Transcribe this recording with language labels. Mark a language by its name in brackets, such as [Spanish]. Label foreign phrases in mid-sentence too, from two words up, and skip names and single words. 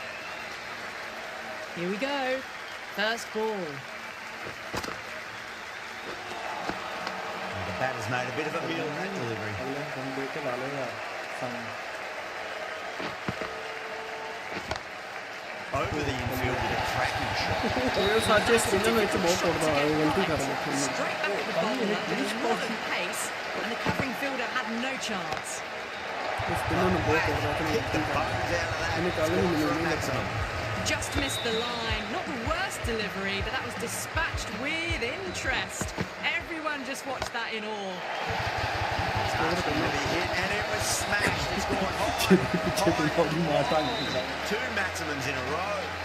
[English] Here we go. First ball. And the batter's made a bit of a meal of that delivery. Over the infield with a cracking shot. [Punjabi] ਇਹ ਸੱਚੇ ਸਪਿਨਰ ਵਿੱਚ ਬਹੁਤ ਤੋੜਦਾ ਹੈ ਗਲਤੀ ਕਰ ਰਿਹਾ [English] Straight back at the bowler. There was a lot of pace, and the covering fielder had no chance. [Punjabi] ਸਪਿਨਰ ਨੂੰ ਬਹੁਤ ਤੋੜਦਾ ਹੈ [English] Hit the bones out of that. Scored for a maximum. Just missed the line. Not the worst delivery, but that was dispatched with interest. Everyone just watched that in awe. That's going to be hit, and it was smashed. It's gone high. 2 maximums in a row.